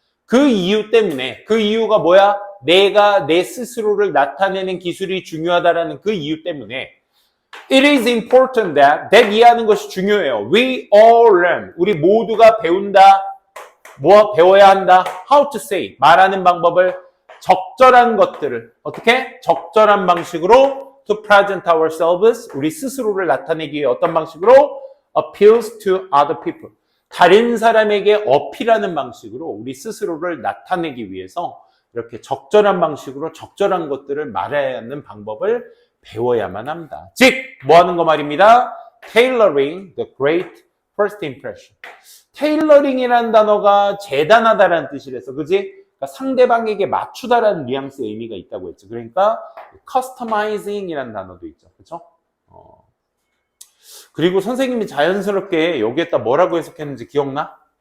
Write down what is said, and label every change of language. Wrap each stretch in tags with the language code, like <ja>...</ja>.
<ko>그 이유 때문에, 그 이유가 뭐야? 내가 내 스스로를 나타내는 기술이 중요하다라는 그 이유 때문에</ko> <en>It is important that</en> <ko>이해하는 것이 중요해요.</ko> <en>We all learn.</en> <ko>우리 모두가 배운다. 배워야 한다.</ko> <en>How to say.</en> <ko>말하는 방법을 적절한 것들을 어떻게? 적절한 방식으로</ko> <en>to present ourselves.</en> <ko>우리 스스로를 나타내기 위해 어떤 방식으로?</ko> <en>Appeals to other people.</en> <ko>다른 사람에게 어필하는 방식으로 우리 스스로를 나타내기 위해서 이렇게 적절한 방식으로 적절한 것들을 말해야 하는 방법을 배워야만 합니다. 즉, 뭐 하는 거 말입니다?</ko> <en>Tailoring the great first impression.</en> <ko>테일러링이라는 단어가 재단하다라는 뜻이라서, 그지? 그러니까 상대방에게 맞추다라는 뉘앙스의 의미가 있다고 했죠. 그러니까 customizing이라는 단어도 있죠. 그렇죠? 그리고 선생님이 자연스럽게 여기에다 뭐라고 해석했는지 기억나?</ko>